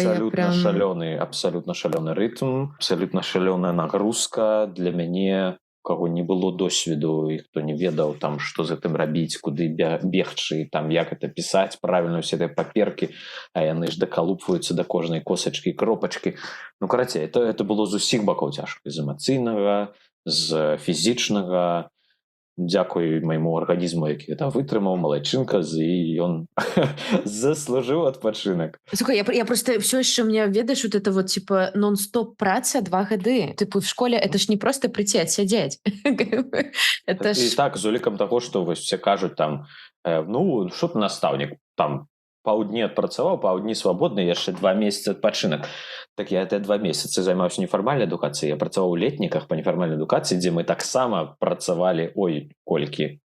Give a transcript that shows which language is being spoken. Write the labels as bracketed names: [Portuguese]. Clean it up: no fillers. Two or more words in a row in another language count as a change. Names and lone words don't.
[Belarusian] Абсалютна шалёны рытм, абсалютна шалёная нагрузка для мяне, у каго не было досведу і хто не ведаў, там, што з гэтым рабіць, куды бегчы, там, як это пісаць, правільна ўсе гэтыя паперкі, а яны ж дакалупваюцца да кожнай косачкі і кропачкі. Ну, карацей, это было з усіх бакоў цяжка. З эмацыйнага, з фізічнага. Дзякуй майму арганізму, які гэта вытрымаў, малайчынка, і ён заслужыў адпачынак. Слухай, [Russian] я просто все еще у меня, ведаешь, вот это вот типа нон-стоп [Belarusian] праца 2 гады. [Russian] Типа в школе это ж не просто прийти, отсидеть. [Belarusian] І так, з улікам таго, што вось все кажуць там, ну, што ты настаўнік, там, паўдні адпрацаваў, паўдні свабодны, яшчэ 2 месяцы адпачынак. Так я это 2 месяцы займаўся нефармальнай адукацыяй. Я працаваў у летніках па нефармальнай адукацыі, дзе мы таксама працавалі, ой, колькі.